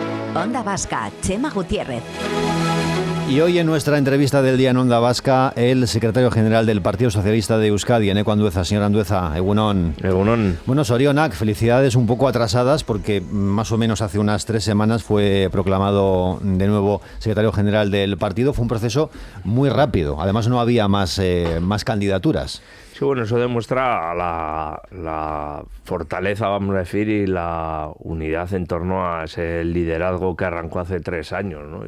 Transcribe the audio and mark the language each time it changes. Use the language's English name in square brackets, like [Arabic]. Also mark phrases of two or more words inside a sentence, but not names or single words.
[Spanish] Onda Vasca, Chema Gutiérrez. Y hoy en nuestra entrevista del día en Onda Vasca, el secretario general del Partido Socialista de Euskadi, Eneko Andueza. Señor Andueza, egunon. [Basque] Egunon. Bueno, Sorionak, [Spanish] felicidades un poco atrasadas porque más o menos hace unas 3 semanas fue proclamado de nuevo secretario general del partido. Fue un proceso muy rápido, además no había más candidaturas. Sí, bueno, eso demuestra la fortaleza, vamos a decir, y la unidad en torno a ese liderazgo que arrancó hace 3 años, ¿no?